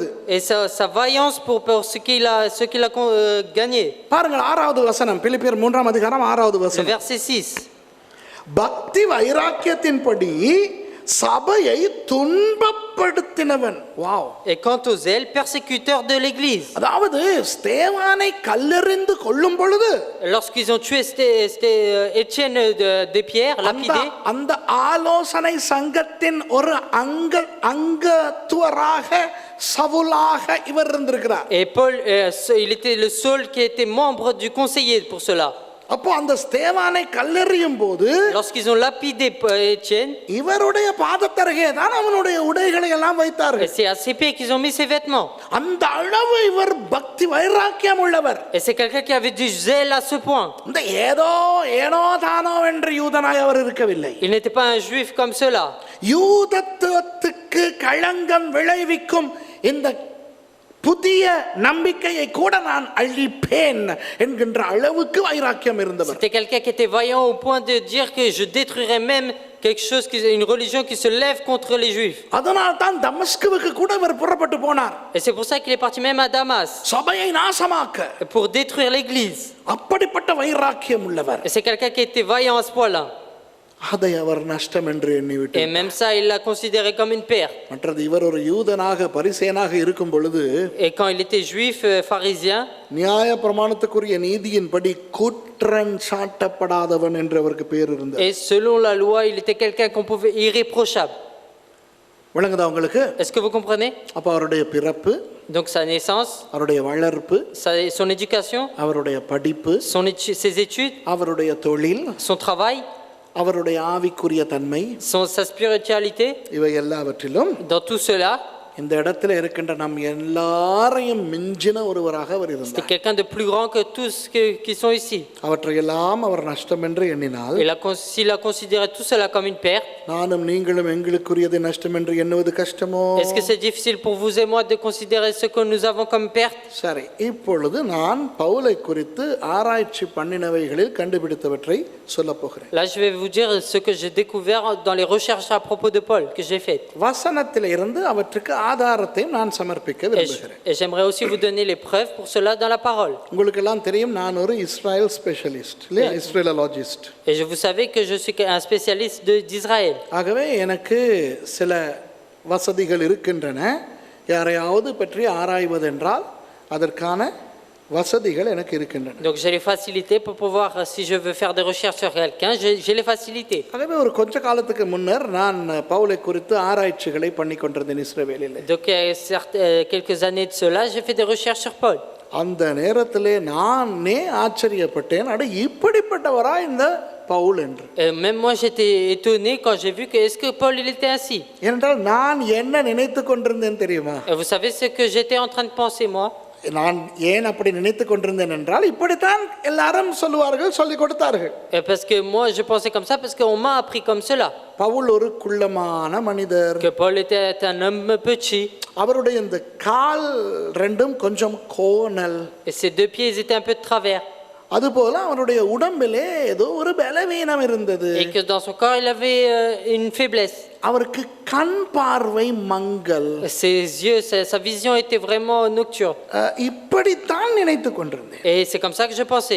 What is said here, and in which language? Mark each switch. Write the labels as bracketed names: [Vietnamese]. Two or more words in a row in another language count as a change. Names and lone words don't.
[French] et sa vaillance pour ce qu'il a gagné. [Tamil] பாருங்கள் 6வது வசனம், பிலிப்பியர் 3ஆம் அதிகாரம் 6வது [French] Le [Tamil] வசனம். [French] verset 6. [Tamil] பக்தி வைராக்கியத்தின்படி சபையை துன்பப்படுத்தினவன். வாவ். [French] Et quant aux zèles, persécuteurs de l'église. [Tamil] அதாவது ஸ்தேவானை கல்லெறிந்து கொல்லும் பொழுது [French] Lorsqu'ils ont tué Étienne de Pierre, lapidé, [Tamil] அந்த ஆலோசனை சங்கத்தின் ஒரு அங்கத்துவராக சவுலாக இவர் இருந்திருக்கிறார். [French] et Paul, il était le seul qui était membre du conseiller pour cela. [Tamil] அப்போ அந்த ஸ்தேவானை கல்லெறியும் போது [French] Lorsqu'ils ont lapidé Étienne, [Tamil] இவருடைய பாதத்தருகே தான் அவனுடைய உடைகளை எல்லாம் [French] et [Tamil] வைத்தார்கள். [French] c'est à ses pieds qu'ils ont mis ses vêtements. [Tamil] அந்த அளவு இவர் பக்தி வைராக்கியம் உள்ளவர். [French] Et c'est quelqu'un qui avait du zèle à ce point. [Tamil] இந்த ஏனோ தானோ என்று யூதனாய் அவர் இருக்கவில்லை. [French] Il n'était pas un juif comme cela. [Tamil] யூதத்துவத்துக்கு களங்கம் விளைவிக்கும் இந்த புதிய நம்பிக்கையை கூட நான் அழிப்பேன் என்கின்ற அளவுக்கு வைராக்கியம் இருந்தவர். [French] C'était quelqu'un qui était vaillant au point de dire que je détruirais même quelque chose, une religion qui se lève contre les juifs. [Tamil] அதனால் தான் தமஸ்குவுக்கு கூட அவர் புறப்பட்டு போனார். [French] Et c'est pour ça qu'il est parti même à Damas, [Tamil] சபையை நாசமாக்க. [French] pour détruire l'église. [Tamil] அப்படிப்பட்ட வைராக்கியம் உள்ளவர். [French] Et c'est quelqu'un qui était vaillant à ce point-là. [Tamil] அதை அவர் நஷ்டம் என்று [French] Et [Tamil] எண்ணிவிட்டார். [French] même ça, il l'a considéré comme une perte. [Tamil] மற்றது, இவர் ஒரு யூதனாக பரிசேயனாக இருக்கும் பொழுது [French] Et quand il était juif, pharisien, [Tamil] நியாய பிரமாணத்துக்குரிய நீதியின்படி குற்றம் சாட்டப்படாதவன் என்று அவருக்கு பேர் இருந்தது. [French] et selon la loi, il était quelqu'un qu'on pouvait irréprochable. [Tamil] விளங்குதா உங்களுக்கு? [French] Est-ce que vous comprenez? [Tamil] அப்ப அவருடைய பிறப்பு, [French] Donc sa naissance, [Tamil] அவருடைய வளர்ப்பு, [French] son éducation, [Tamil] அவருடைய படிப்பு, [French] ses études, [Tamil] அவருடைய தொழில், [French] son travail, [Tamil] அவருடைய ஆவிக்குரிய தன்மை, [French] sa spiritualité, [Tamil] இவை எல்லாவற்றிலும் [French] dans tout cela, [Tamil] இந்த இடத்துல இருக்கின்ற நம் எல்லாரையும் மிஞ்சின ஒருவராக அவர் [French] c'était [Tamil] இருந்தார். [French] quelqu'un de plus grand que tous qui sont ici. [Tamil] அவற்றையெல்லாம் அவர் நஷ்டம் என்று எண்ணினால், [French] S'il a considéré tout cela comme une perte, [Tamil] நானும் நீங்களும் எங்களுக்குரியதை நஷ்டம் என்று எண்ணுவது கஷ்டமோ? [French] est-ce que c'est difficile pour vous et moi de considérer ce que nous avons comme perte? [Tamil] சரி, இப்பொழுது நான் பவுலை குறித்து ஆராய்ச்சி பண்ணினவைகளில் கண்டுபிடித்தவற்றை சொல்ல போகிறேன். [French] Là, je vais vous dire ce que j'ai découvert dans les recherches à propos de Paul que j'ai faites. [Tamil] வசனத்தில் இருந்து அவற்றுக்கு ஆதாரத்தையும் நான் சமர்ப்பிக்க விரும்புகிறேன். [French] Et j'aimerais aussi vous donner les preuves pour cela dans la parole. [Tamil] உங்களுக்கு எல்லாம் தெரியும், நான் ஒரு இஸ்ரேல் ஸ்பெஷலிஸ்ட் இல்லையா, இஸ்ரேலஜிஸ்ட். [French] Et vous savez que je suis un spécialiste d'Israël. [Tamil] ஆகவே எனக்கு சில வசதிகள் இருக்கின்றன. யாரையாவது பற்றி ஆராய்வதென்றால் அதற்கான வசதிகள் எனக்கு இருக்கின்றன. [French] Donc j'ai les facilités pour pouvoir, si je veux faire des recherches sur quelqu'un, j'ai les facilités. [Tamil] ஆகவே ஒரு கொஞ்ச காலத்துக்கு முன்னர் நான் பவுலை குறித்து ஆராய்ச்சிகளை பண்ணி கொண்டிருந்தேன் இஸ்ரவேலில். [French] Donc quelques années de cela, j'ai fait des recherches sur Paul. [Tamil] அந்த நேரத்திலே நானே ஆச்சரியப்பட்டேன், அட இப்படிப்பட்டவரா இந்த பவுல் என்று. [French] Même moi j'étais étonné quand j'ai vu que est-ce que Paul il était ainsi. [Tamil] ஏனென்றால் நான் என்ன நினைத்து கொண்டிருந்தேன் தெரியுமா? [French] Et vous savez ce que j'étais en train de penser moi? [Tamil] நான் ஏன் அப்படி நினைத்து கொண்டிருந்தேன் என்றால், இப்படித்தான் எல்லாரும் சொல்லுவார்கள், சொல்லிக் கொடுத்தார்கள். [French] Et parce que moi je pensais comme ça parce qu'on m'a appris comme cela. [Tamil] பவுல் ஒரு குள்ளமான மனிதர். [French] Que Paul était un homme petit. [Tamil] அவருடைய இந்த கால் ரெண்டும் கொஞ்சம் கோணல். [French] Et ses deux pieds ils étaient un peu de travers. [Tamil] அதுபோல அவருடைய உடம்பிலே ஏதோ ஒரு பலவீனம் இருந்தது. [French] Et que dans son corps il avait une faiblesse. [Tamil] அவருக்கு கண் பார்வை மங்கல். [French] Ses yeux, sa vision était vraiment nocturne. [Tamil] இப்படித்தான் நினைத்து கொண்டிருந்தேன். [French] Et c'est comme ça que je pensais.